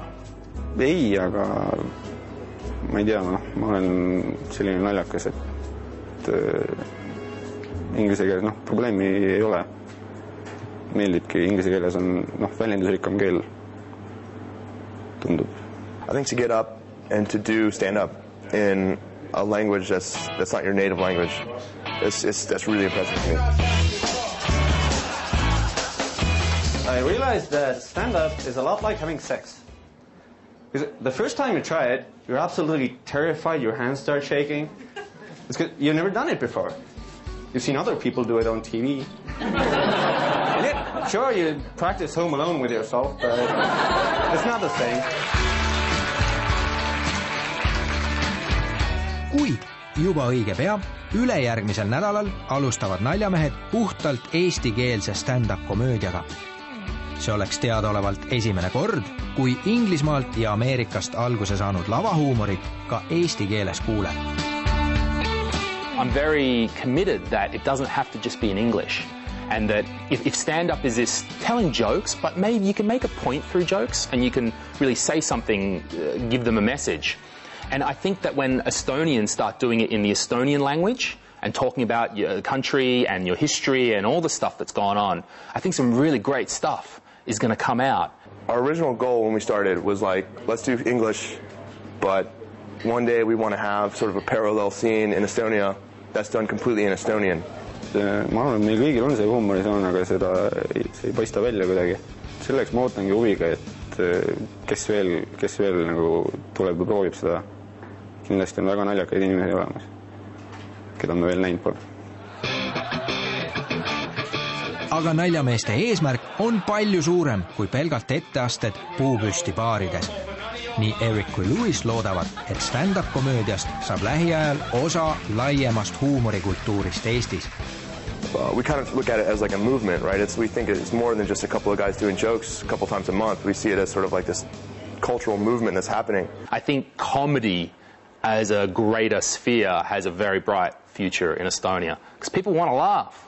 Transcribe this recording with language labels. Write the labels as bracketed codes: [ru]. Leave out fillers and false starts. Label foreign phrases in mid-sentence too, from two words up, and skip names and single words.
[et] Ei, aga ma ei tea, ma olen selline naljakas, et inglise keeles probleemi ei ole. Meeldibki, inglise keeles on väljendusrikkam keel, tundub. [en] I think to get up and to do stand-up in a language that's not your native language, that's really impressive to me. I realized that stand-up is a lot like having sex. Because the first time you try it, you're absolutely terrified, your hands start shaking. It's because you've never done it before. You've seen other people do it on TV. Sure, you practice Home Alone with yourself, but it's not the same. [et] Kuid juba õige pea, ülejärgmisel nädalal alustavad naljamehed puhtalt eestikeelse stand-up komöödiaga. See oleks teadaolevalt esimene kord, kui Inglismaalt ja Ameerikast alguse saanud lavahuumorit ka eesti keeles kuuleb. [en] I'm very committed that it doesn't have to just be in English. And that if stand-up is this telling jokes, but maybe you can make a point through jokes and you can really say something, give them a message. And I think that when Estonians start doing it in the Estonian language and talking about your country and your history and all the stuff that's gone on, I think some really great stuff is going to come out. Our original goal when we started was let's do English, but one day we want to have sort of a parallel scene in Estonia that's done completely in Estonian. [et] Ma arvan, et meil kõigil on see huumorisoon, aga see ei paista välja kuidagi. Selleks ma ootangi huviga, et kes veel tuleb ja proovib seda. Kindlasti on väga naljakaid inimesi olemas, keda me veel näinud pole. Aga naljameeste eesmärk on palju suurem kui pelgalt etteasted puupüsti baarides. Nii Eric kui Louise loodavad, et stand-up komöödiast saab lähiajal osa laiemast huumorikultuurist Eestis. [en] We kind of look at it as like a movement, right? We think it's more than just a couple of guys doing jokes a couple times a month. We see it as sort of like this cultural movement that's happening. I think comedy as a greater sphere has a very bright future in Estonia because people want to laugh.